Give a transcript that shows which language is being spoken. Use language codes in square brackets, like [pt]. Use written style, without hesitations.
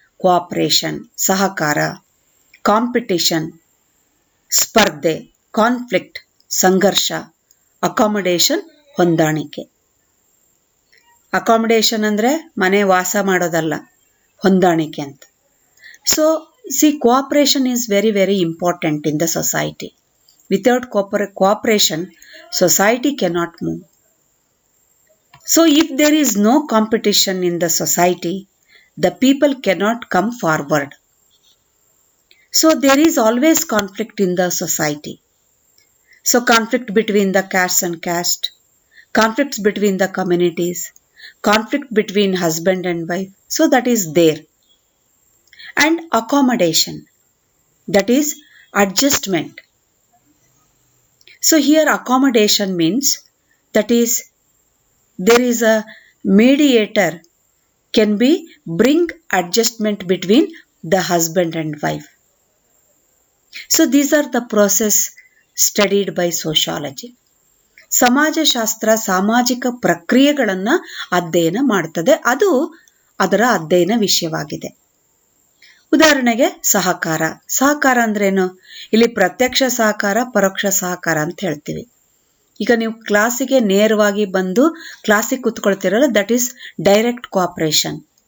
[en] Cooperation, ಸಹಕಾರ, competition, ಸ್ಪರ್ಧೆ, conflict, [kn] ಸಂಘರ್ಷ, ಅಕಾಮಡೇಷನ್ ಹೊಂದಾಣಿಕೆ. ಅಕಾಮಡೇಷನ್ ಅಂದರೆ ಮನೆ ವಾಸ ಮಾಡೋದಲ್ಲ, ಹೊಂದಾಣಿಕೆ ಅಂತ. [en] So cooperation is very very important in the society. Without cooperation society cannot move. So if there is no competition in the society, the people cannot come forward. So there is always conflict in the society. So conflict between the caste and caste, conflicts between the communities, conflict between husband and wife. So that is there. And accommodation, that is adjustment. So here accommodation means that is there is a mediator can be bring adjustment between the husband and wife. So these are the process studied by sociology. [kn] ಸಮಾಜಶಾಸ್ತ್ರ ಸಾಮಾಜಿಕ ಪ್ರಕ್ರಿಯೆಗಳನ್ನು ಅಧ್ಯಯನ ಮಾಡುತ್ತದೆ. ಅದು ಅದರ ಅಧ್ಯಯನ ವಿಷಯವಾಗಿದೆ. ಉದಾಹರಣೆಗೆ ಸಹಕಾರ. ಸಹಕಾರ ಅಂದ್ರೇನು? ಇಲ್ಲಿ ಪ್ರತ್ಯಕ್ಷ ಸಹಕಾರ, ಪರೋಕ್ಷ ಸಹಕಾರ ಅಂತ ಹೇಳ್ತೀವಿ. ಈಗ ನೀವು ಕ್ಲಾಸಿಗೆ ನೇರವಾಗಿ ಬಂದು ಕ್ಲಾಸಿಗೆ ಕೂತ್ಕೊಳ್ತಿರಲ್ಲ, [en] That is direct cooperation.